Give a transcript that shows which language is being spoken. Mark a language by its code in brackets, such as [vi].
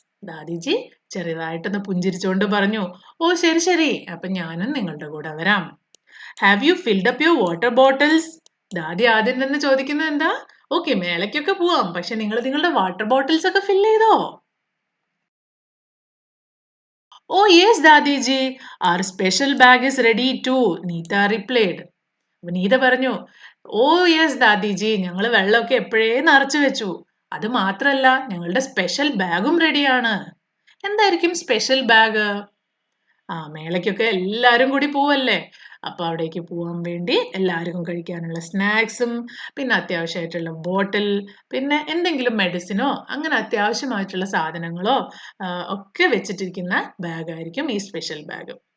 [ml] ദാദീജി ചെറുതായിട്ടൊന്ന് പുഞ്ചിരിച്ചുകൊണ്ട് പറഞ്ഞു, ഓ ശരി ശരി, അപ്പൊ ഞാനും നിങ്ങളുടെ കൂടെ വരാം. [en] Have you filled up your water bottles? [ml] ദാദി ആദ്യം തന്നെ ചോദിക്കുന്നത് എന്താ? ഓക്കെ, മേളയ്ക്കൊക്കെ പോവാം, പക്ഷെ നിങ്ങൾ നിങ്ങളുടെ വാട്ടർ ബോട്ടിൽസ് ഒക്കെ ഫിൽ ചെയ്തോ? [en] Oh yes Dadiji, our special bag is ready too, Neeta replied. [ml] Neetha പറഞ്ഞു, ഓ യെസ് ദാദിജി, ഞങ്ങൾ വെള്ളമൊക്കെ എപ്പോഴേ നിറച്ചു വെച്ചു. അത് മാത്രല്ല, ഞങ്ങളുടെ സ്പെഷ്യൽ ബാഗും റെഡിയാണ്. എന്തായിരിക്കും സ്പെഷ്യൽ ബാഗ്? മേളയ്ക്കൊക്കെ എല്ലാരും കൂടി പോവല്ലേ, അപ്പൊ അവിടേക്ക് പോവാൻ വേണ്ടി എല്ലാവർക്കും കഴിക്കാനുള്ള സ്നാക്സും, പിന്നെ അത്യാവശ്യമായിട്ടുള്ള ബോട്ടിൽ, പിന്നെ എന്തെങ്കിലും മെഡിസിനോ അങ്ങനെ അത്യാവശ്യമായിട്ടുള്ള സാധനങ്ങളോ ഒക്കെ വെച്ചിട്ടിരിക്കുന്ന ബാഗായിരിക്കും ഈ സ്പെഷ്യൽ ബാഗ്.